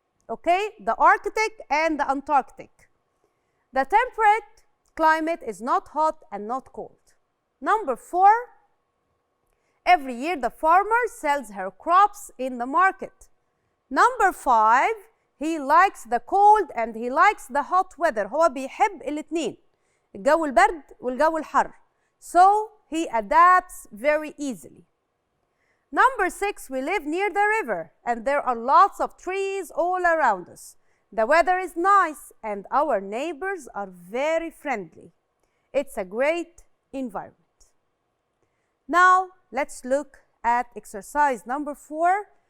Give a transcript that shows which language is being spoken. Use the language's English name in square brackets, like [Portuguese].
[English] Okay, the Arctic and the Antarctic. The temperate climate is not hot and not cold. Number 4, every year the farmer sells her crops in the market. Number 5, he likes the cold and he likes the hot weather. [Arabic] هو بيحب الاتنين، الجو البرد والجو الحر. [English] So he adapts very easily. Number 6, we live near the river and there are lots of trees all around us. The weather is nice and our neighbors are very friendly. It's a great environment. Now, let's look at exercise number 4.